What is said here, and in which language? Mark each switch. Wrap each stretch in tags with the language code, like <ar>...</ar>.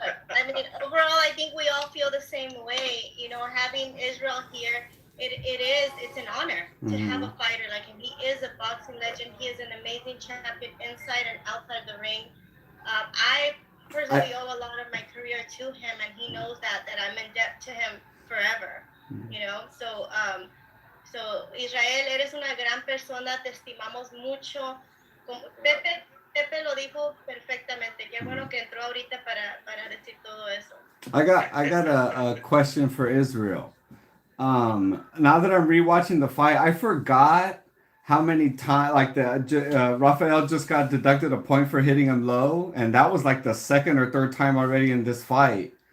<en>I mean, overall, I think we all feel the same way. You know, having Israel here, it's an honor to have a fighter like him. He is a boxing legend. He is an amazing champion inside and outside the ring. I personally owe a lot of my career to him, and he knows that I'm in debt to him forever.</en> <es>You know, so Israel, eres una gran persona, te estimamos mucho. Pepe lo dijo perfectamente. Qué bueno que entró ahorita para decir todo eso.</es> <en>I got a question for Israel. Now that I'm rewatching the fight, I forgot how many times, like Rafael just got deducted a point for hitting him low, and that was like the second or third time already in this fight.</en>